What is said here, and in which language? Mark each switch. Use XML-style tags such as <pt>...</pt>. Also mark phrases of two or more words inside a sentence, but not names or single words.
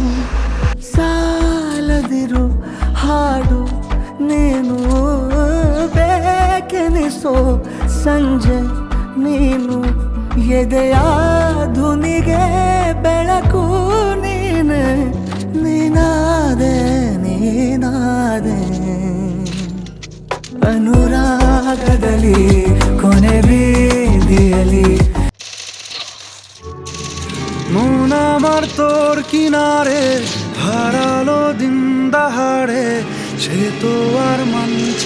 <kn>ಸಾಲದಿರು ಹಾಡು ನೀನು ಬೇಕೆನಿಸೋ ಸಂಜೆ ನೀನು ಎದೆಯ ಧುನಿಗೆ ಬೆಳಕು ನೀನೆ ನೀನಾದೆ ನೀನಾದೆ ಅನುರಾಗದಲ್ಲಿ ಕೊನೆ ಬೀದಿಯಲ್ಲಿ</kn> <bn>মন আমার তোর কিনারে হারালো দিন দাহাড়ে সে তো আর মান</bn>